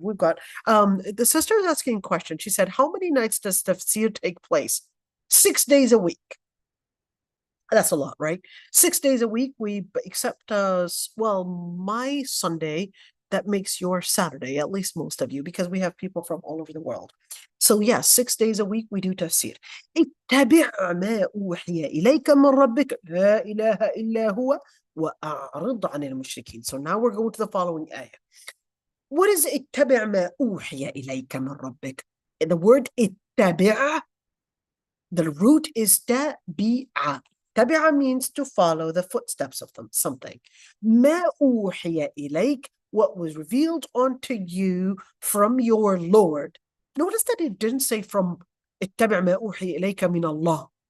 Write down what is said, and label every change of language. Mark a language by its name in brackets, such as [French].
[English] We've got the sister is asking a question. She said, how many nights does tafsir take place? 6 days a week. That's a lot, right? 6 days a week, except well, my Sunday, that makes your Saturday, at least most of you, because we have people from all over the world. So yes, 6 days a week we do tafsir. [Arabic] اتبع ما أوحي إليك من ربك لا إله إلا هو وأعرض عن المشركين. [English] So now we're going to the following ayah. What is [Arabic] اتبع ما أوحي إليك من ربك? [English] The word اتبع, the root is تبع. تبع means to follow the footsteps of something. [Arabic] ما أوحي إليك, [English] what was revealed unto you from your Lord. Notice that it didn't say from [Arabic] اتبع ما أوحي إليك من الله.